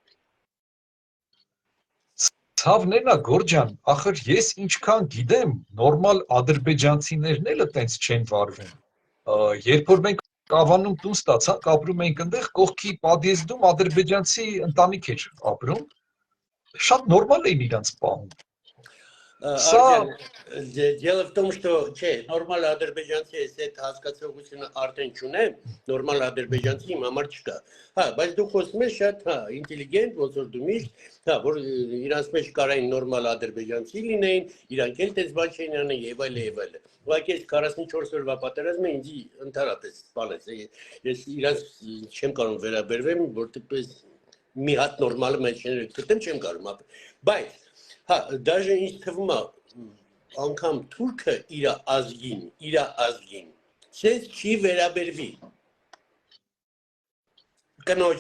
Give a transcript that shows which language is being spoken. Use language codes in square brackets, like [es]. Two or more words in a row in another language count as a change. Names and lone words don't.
[hy] Ցավն էնա Գորջան, ախր ես ինչքան գիտեմ, նորմալ ադրբեջանցիներն էլ այտենց չեն վարվում։ Երբ որ մենք Կավանում տուն ստացանք, ապրում էինք այնտեղ, կողքի подъездում ադրբեջանցի ընտանիք էր ապրում, շատ նորմալ էին իրանց պահում։ [ru] Артем, дело в том, что [hy] նորմալ ադրբեջանցի էս այդ հասկացողությունը արդեն չունեմ, նորմալ ադրբեջանցի իմ համար չկա։ Հա, բայց դու խոսում ես շատ, հա, ինտելիգենտ, ոնց որ դու միշտ, հա, որ իրանց մեջ կարային նորմալ ադրբեջանցի լինեին, իրանք էլ տես բան չէին անում եւ այլ եւ այլ։ Ուղղակի 44 օրվա պատերազմը ինձ ընդհանրապես սպանեց։ Ես իրանց չեմ կարող վերաբերվեմ, որտեղ մի հատ նորմալ մեջ գտեմ չեմ կարող ապրել։ Բայց հա, даже ինձ թվում է անգամ թուրքը իր ազգին, ցես չի վերաբերվի։ Կնոջ։